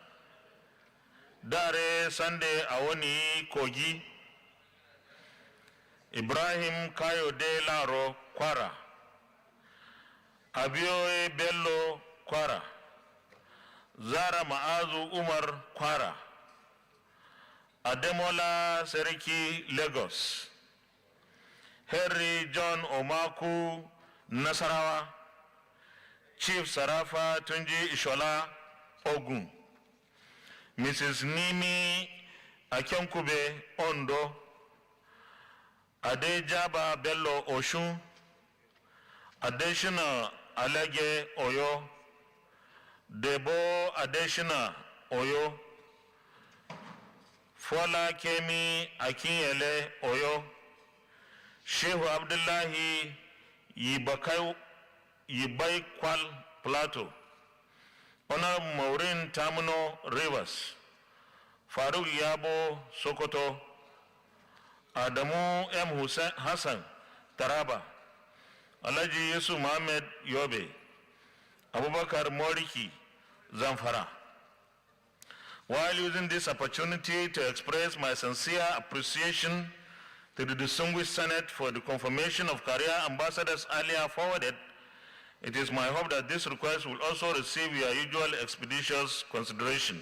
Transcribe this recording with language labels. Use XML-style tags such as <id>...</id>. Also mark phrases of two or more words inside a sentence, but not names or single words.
<en>Dare Sande Awoni Kogi. Ibrahim Kayode Laro Kwara. Abioe Bello Kwara. Zara Maazu Umar Kwara. Ademola Seriki Lagos. Henry John Omaku Nasarawa. Chief Sarafa Tunji Ishola Ogun. Mrs. Nimi Akyonkube Ondo. Adejaba Bello Oshun. Adeshina Alege Oyo. Debo Adeshina Oyo. Fola Kemi Akinyele Oyo. Shehu Abdullahi Yibai Kwal Plateau. Honorable Maureen Tamuno Rivers. Faruk Yabo Sokoto. Adamu M. Hassan Taraba. Alaji Yusuf Mohammed Yobe. Abubakar Moriki Zamfara. While using this opportunity to express my sincere appreciation to the distinguished Senate for the confirmation of career ambassadors earlier forwarded, it is my hope that this request will also receive your usual expeditious consideration.</en>